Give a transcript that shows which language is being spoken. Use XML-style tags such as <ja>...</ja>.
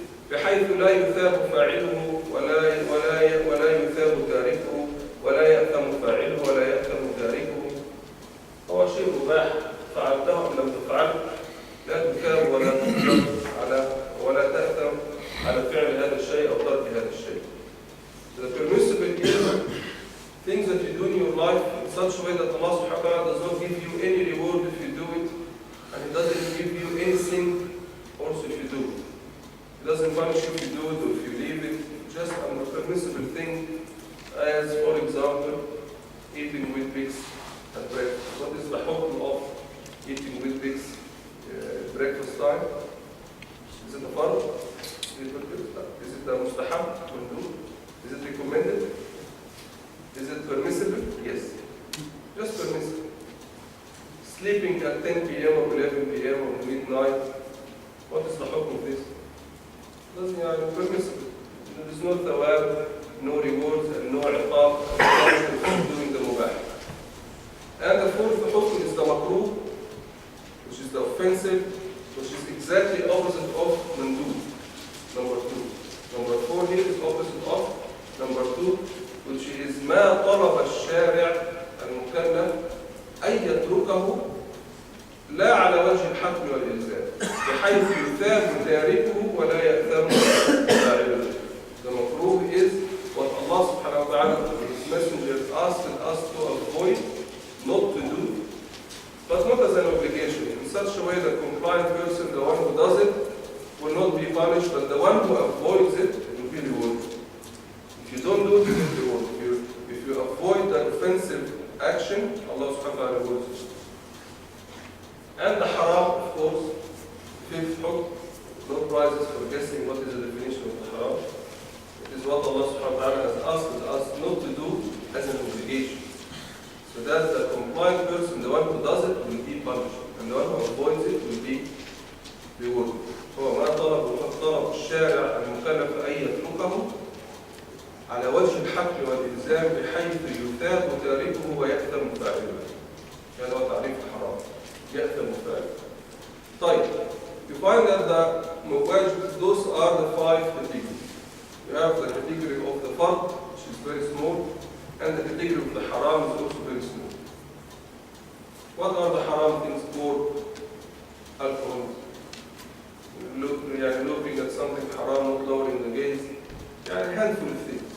<ar>بحيث لا يثاب فاعله ولا يثاب تاركه، ولا يأثم فاعله ولا يأثم تاركه. هو شيء مباح، فعلته أم لم تفعله لا تثاب ولا تؤثم ولا تأثم على فعل هذا الشيء أو ترك هذا الشيء.</ar> <en>The permissible is things that you do in your life in such a way that Allah subhanahu wa ta'ala does not give you any reward if you do it, and He doesn't give you anything also if you do it. He doesn't punish you if you do it or if you leave it, just a permissible thing, as for example, eating with pigs at breakfast. What is the hukm of eating with pigs breakfast time? Is it a fard? Is it a mustahab? Is it recommended? Is it permissible? Yes. Just permissible. Sleeping at 10 p.m. or 11 p.m. or midnight, what is the hukm of this? Doesn't permissible. There is no thawab, no rewards, and no iqab for doing the mubah. And the fourth hukm is the makruh, which is the offensive, which is exactly opposite of mandub. Number 2. Number 4 here is opposite of number 2, which is</en> <ar>ما طلب الشارع المكلف أن يتركه لا على وجه الحتم والإلزام بحيث يثاب تاركه ولا يأثم فاعله.</ar> <en>The makruh is what Allah subhanahu wa ta'ala and His Messenger asked us to avoid, not to do, but not as an obligation. In such a way that compliant person, the one who does it, will not be punished, but the one who avoids it will be rewarded. If you don't do it, you will be rewarded. If you avoid the offensive action, Allah subhanahu wa ta'ala rewards you. And the haram, of course, fifth hukm, no prizes for guessing what is the definition of the haram. It is what Allah subhanahu wa ta'ala has asked us not to do as an obligation. So that the compliant person, the one who does it, will be punished, and the one who avoids it will be rewarded.</en> <ar>هو ما طلب الشارع المكلف أن يتركه على وجه الحتم والإلزام بحيث يثاب تاركه ويأثم فاعله. هذا هو تعريف الحرام. يأثم فاعله. طيب,</ar> <en>you find that the mawajib, those are the 5 categories. You have the category of the fard, which is very small, and the category of the haram is also very small. What are the haram things? Pork, alcohol, looking at something haram, not lowering the gaze, a handful of things.</en>